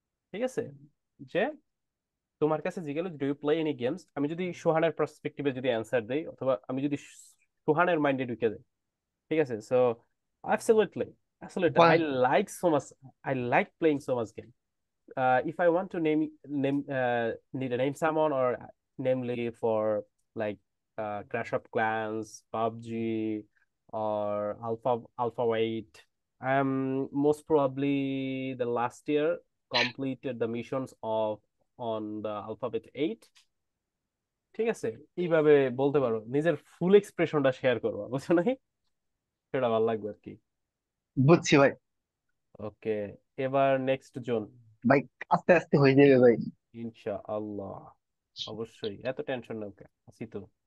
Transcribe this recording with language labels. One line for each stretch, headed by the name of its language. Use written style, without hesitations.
Bangla: ঠিক আছে, যে তোমার কাছে জিজ্ঞেস
English: do you play any games,
Bangla: আমি যদি সোহানের পার্সপেক্টিভে যদি অ্যান্সার দেই, অথবা আমি যদি সোহানের মাইন্ডে ঢুকে যাই, ঠিক আছে?
English: so absolutely, absolutely,
Bangla: বলেন।
English: I like playing so much game. If I want to need to name someone, or namely for like Clash of Clans, PUBG, or Alpha 8, I'm most probably the last year completed the missions of on the Alphabet 8।
Bangla: ঠিক আছে, এইভাবে বলতে পারো, নিজের ফুল এক্সপ্রেশনটা share করবো, বুঝছো নাকি? সেটা ভালো লাগবে আর কি। বুঝছি ভাই। ওকে, এবার নেক্সট জন। ভাই আস্তে আস্তে হয়ে যাবে ভাই। ইনশাআল্লাহ, অবশ্যই, এত টেনশন নাও কেন, আছি তো।